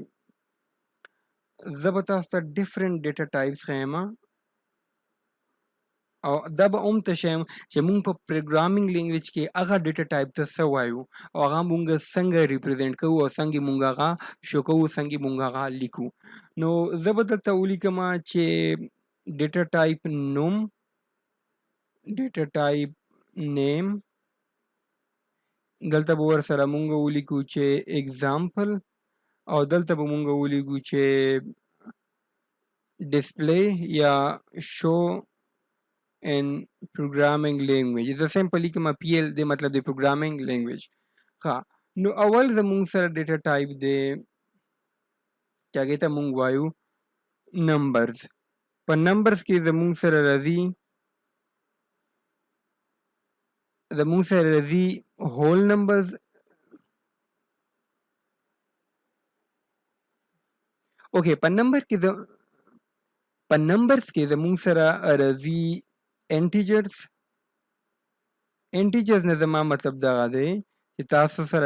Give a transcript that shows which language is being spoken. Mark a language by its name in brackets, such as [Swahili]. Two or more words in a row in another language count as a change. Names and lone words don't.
[Pashto] زه به تاسو ته [English] different data types [Pashto] ښیم او دا به هم ته ښیم چې مونږ په [English] programming language [Pashto] کې هغه [English] data type [Pashto] ته څه وایو او هغه مونږ څنګه ریپرزینټ کوو او څنګه مونږ هغه شو کوو څنګه مونږ هغه لیکو نو زه به دلته ولیکم چې [English] data type [Pashto] نوم [English] data type name [Pashto] دلته به ورسره مونږ ولیکو چې اگزامپل او دلته به مونږ ولیکو چې ډسپلی یا شو [English] in programming language. It's a simple [Pashto] لیکم PL دی مطلب دی [English] programming language. [Pashto] ها نو اول زمونږ سره [English] data type [Pashto] دی چې هغې ته مونږ وایو نمبرز په نمبرز کې زمونږ سره راځي [English] whole numbers [Pashto] اوکې په نمبرز کې زمونږ سره راځي انټیجرز نه زما مطلب دغه دی چې تاسو سره